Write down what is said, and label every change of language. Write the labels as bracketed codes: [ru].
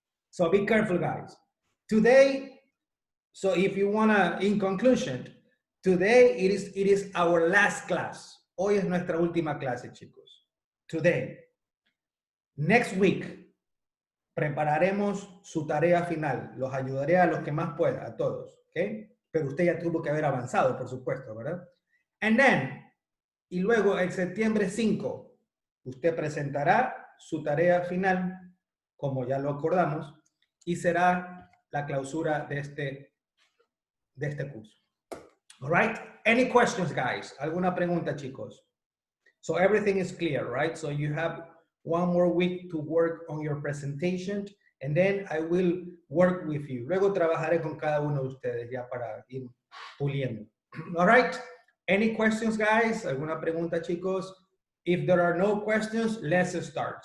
[en] So be careful, guys. Today, so if you wanna, in conclusion, today it is our last class. [es] Hoy es nuestra última clase, chicos. [en] Today. Next week, [es] prepararemos su tarea final. Los ayudaré a los que más pueda, a todos, ¿ok? Pero usted ya tuvo que haber avanzado, por supuesto, ¿verdad? [en] And then, [es] y luego el septiembre 5, usted presentará su tarea final, como ya lo acordamos, y será la clausura de este curso. [en] All right? Any questions, guys? [es] ¿Alguna pregunta, chicos? [en] So everything is clear, right? So you have 1 more week to work on your presentation, and then I will work with you. [es] Luego trabajaré con cada uno de ustedes ya para ir puliendo. [en] All right? Any questions, guys? [es] ¿Alguna pregunta, chicos? [en] If there are no questions, let's start.